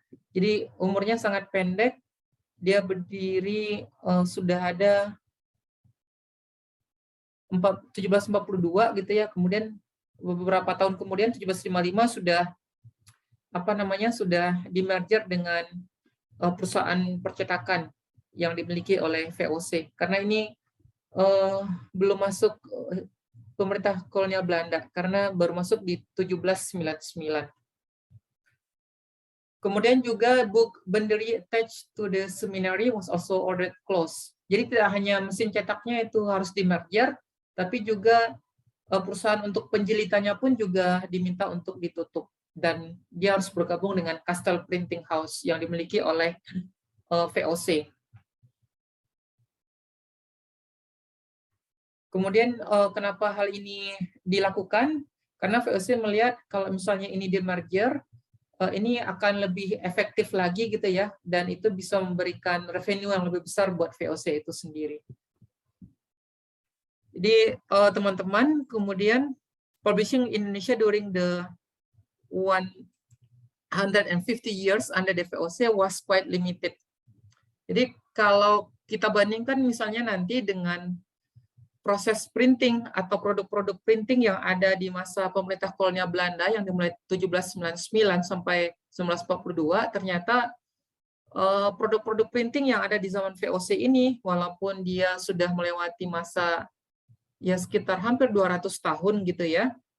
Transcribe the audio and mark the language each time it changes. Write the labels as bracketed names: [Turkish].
[Indonesian] Jadi umurnya sangat pendek, dia berdiri sudah ada 1742 gitu ya, kemudian beberapa tahun kemudian 1755 sudah sudah di-merger dengan perusahaan percetakan yang dimiliki oleh VOC karena ini belum masuk pemerintah kolonial Belanda karena baru masuk di 1799. [English] Kemudian juga book bundlery attached to the seminary was also ordered closed. [Indonesian] Jadi tidak hanya mesin cetaknya itu harus di-merger, tapi juga perusahaan untuk penjilitannya pun juga diminta untuk ditutup. Dan dia harus bergabung dengan Castle Printing House yang dimiliki oleh VOC. Kemudian kenapa hal ini dilakukan? Karena VOC melihat kalau misalnya ini di-merger, ini akan lebih efektif lagi gitu ya, dan itu bisa memberikan revenue yang lebih besar buat VOC itu sendiri. Jadi teman-teman, kemudian [English] publishing Indonesia during the 150 years under the VOC was quite limited. [Indonesian] Jadi kalau kita bandingkan misalnya nanti dengan proses printing atau produk-produk printing yang ada di masa pemerintah kolonial Belanda yang dimulai 1799 sampai 1942, ternyata produk-produk printing yang ada di zaman VOC ini, walaupun dia sudah melewati masa ya sekitar hampir 200 tahun gitu ya,